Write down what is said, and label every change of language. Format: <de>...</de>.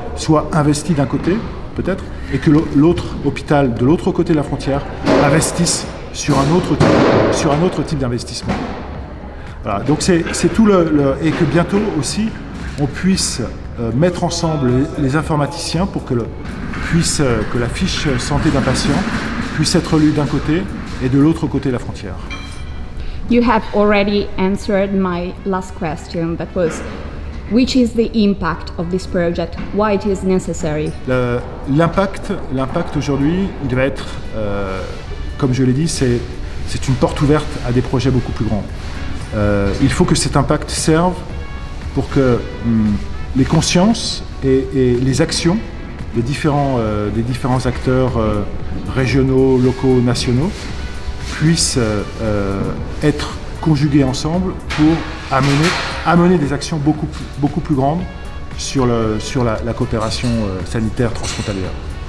<fr>soit investi d'un côté, peut-être, et que l'autre hôpital de l'autre côté de la frontière investisse sur un autre type d'investissement. Voilà, donc c'est tout et que bientôt aussi on puisse mettre ensemble les informaticiens pour que la fiche santé d'un patient puisse être lue d'un côté et de l'autre côté de la frontière.</fr> <en>You have already answered my last question, that was which is the impact of this project, why it is necessary.</en> <fr>L'impact aujourd'hui, il va être, comme je l'ai dit, c'est une porte ouverte à des projets beaucoup plus grands. Il faut que cet impact serve pour que les consciences et les actions des différents acteurs régionaux, locaux, nationaux puissent être conjugués ensemble pour amener des actions beaucoup plus grandes sur la coopération sanitaire transfrontalière.</fr>